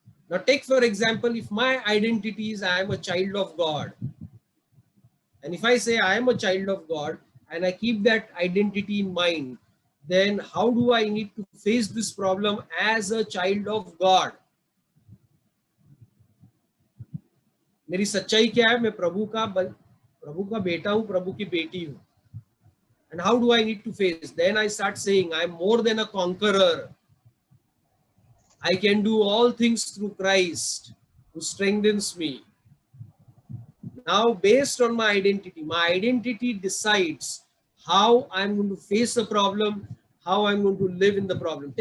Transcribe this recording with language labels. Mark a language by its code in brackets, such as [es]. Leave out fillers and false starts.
[en] Now take for example, if my identity is I am a child of God, and if I say I am a child of God and I keep that identity in mind, then how do I need to face this problem as a child of God? [hi] मेरी सच्चाई क्या है? मैं प्रभु का बेटा हूं, प्रभु की बेटी हूं. [en] And how do I need to face? Then I start saying, I am more than a conqueror. I can do all things through Christ who strengthens me. Now, based on my identity decides how I'm going to face a problem, how I'm going to live in the problem.